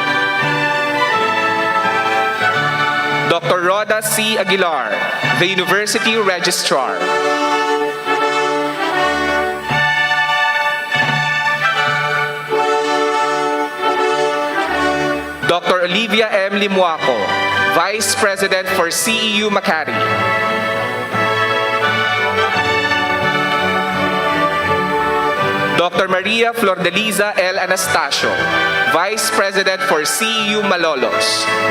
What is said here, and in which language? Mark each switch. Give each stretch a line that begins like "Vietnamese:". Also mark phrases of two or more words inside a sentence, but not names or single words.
English: Dr. Rhoda C. Aguilar, the University Registrar. Dr. Olivia M. Limuaco, Vice President for CEU Makati. Dr. Maria Flordeliza L. Anastasio, Vice President for CEU Malolos.